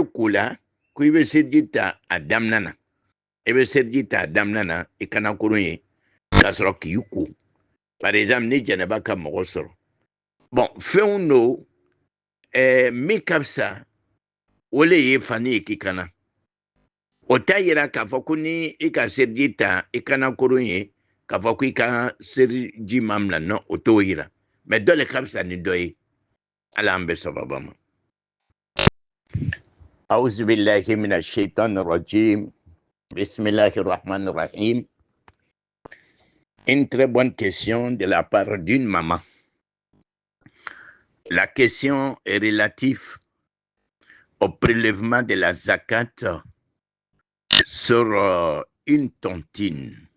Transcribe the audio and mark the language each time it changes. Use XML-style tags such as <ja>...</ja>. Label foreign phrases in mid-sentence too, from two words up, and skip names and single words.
<bm>ko la ko i bɛ seliji ta a daminɛ na i bɛ seliji ta a daminɛ na i kana kurun ye k'a sɔrɔ k'i ko</bm> <fr>par exemple</fr> <bm>ni jɛnɛba ka mɔgɔ sɔrɔ bon fɛnw don min ka fisa o le ye fani ye k'i kana o t'a yira k'a fɔ ko ni i ka seliji ta i kana kurun ye k'a fɔ ko i ka seliji ma minɛ non o t'o yira mais dɔ le ka fisa ni dɔ ye ala an bɛ sababa ma.</bm> <ar>أعوذ بالله من الشيطان الرجيم بسم الله الرحمن الرحيم.</ar> <fr>Une très bonne question de la part d'une maman. La question est relative au prélèvement de la zakat sur une tontine.</fr>